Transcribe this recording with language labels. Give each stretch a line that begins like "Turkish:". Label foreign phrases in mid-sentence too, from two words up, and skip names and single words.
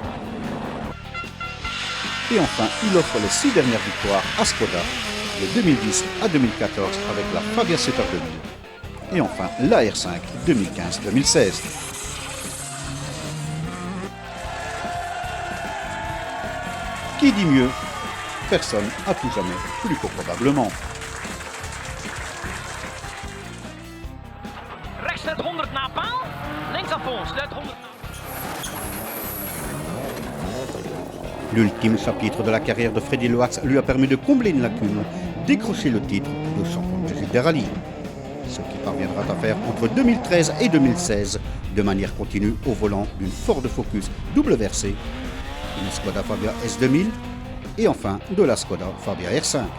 French: Et enfin, il offre les 6 dernières victoires à Skoda, de 2010 à 2014 avec la Fabia Super 2000. Et enfin, la R5 2015-2016. Qui dit mieux? Personne à tout jamais, plus que probablement.
Dutch: Rechts net 100 naar paal, links af ons, net 100.
French: L'ultime chapitre de la carrière de Freddy Loax lui a permis de combler une lacune, décrocher le titre de champion de Belgique des rallyes. Ce qui parviendra à faire entre 2013 et 2016, de manière continue au volant d'une Ford Focus WRC, une Skoda Fabia S2000 et enfin de la Skoda Fabia R5.